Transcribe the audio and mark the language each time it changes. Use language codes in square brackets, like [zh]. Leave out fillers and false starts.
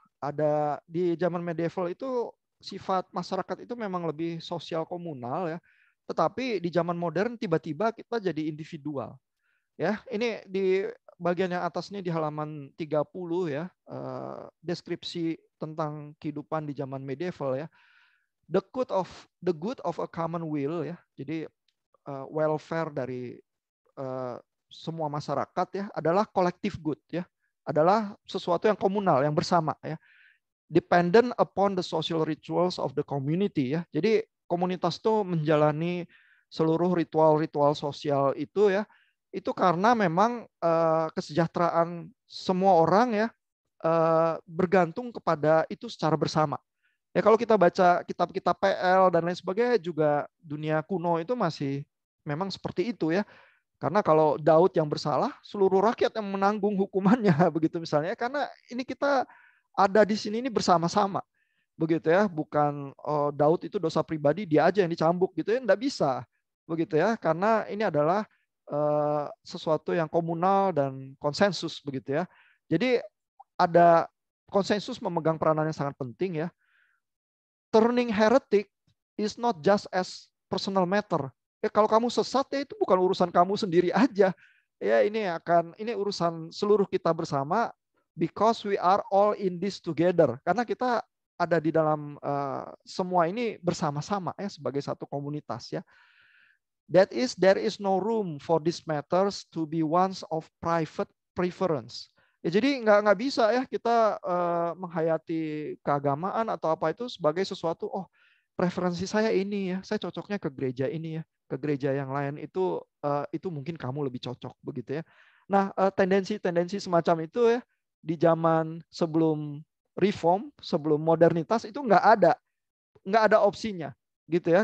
[id] Ada di zaman medieval itu sifat masyarakat itu memang lebih sosial komunal ya. Tetapi di zaman modern tiba-tiba kita jadi individual. Ya, ini di bagian yang atas ini di halaman 30 ya, deskripsi tentang kehidupan di zaman medieval ya. [en] The good of a common will ya. [id] Jadi welfare dari semua masyarakat ya adalah collective good ya, adalah sesuatu yang komunal, yang bersama ya, [en] dependent upon the social rituals of the community [id] ya. Jadi komunitas itu menjalani seluruh ritual-ritual sosial itu ya, itu karena memang kesejahteraan semua orang ya bergantung kepada itu secara bersama. Ya kalau kita baca kitab-kitab PL dan lain sebagainya juga, dunia kuno itu masih memang seperti itu ya. Karena kalau Daud yang bersalah, seluruh rakyat yang menanggung hukumannya begitu misalnya. Karena ini kita ada di sini ini bersama-sama. Begitu ya, bukan Daud itu dosa pribadi, dia aja yang dicambuk gitu ya, enggak bisa. Begitu ya, karena ini adalah sesuatu yang komunal dan konsensus begitu ya. Jadi ada konsensus memegang peranan yang sangat penting ya. [en] Turning heretic is not just as personal matter. [id] Kalau kamu sesat ya itu bukan urusan kamu sendiri aja. Ya ini urusan seluruh kita bersama, [en] because we are all in this together. [id] Karena kita ada di dalam semua ini bersama-sama ya, sebagai satu komunitas ya. [en] That is, there is no room for these matters to be ones of private preference. [id] Ya, jadi nggak bisa ya kita menghayati keagamaan atau apa itu sebagai sesuatu, oh preferensi saya ini ya, saya cocoknya ke gereja ini ya, ke gereja yang lain itu mungkin kamu lebih cocok begitu ya. Nah, tendensi-tendensi semacam itu ya di zaman sebelum reform, sebelum modernitas itu nggak ada opsinya gitu ya.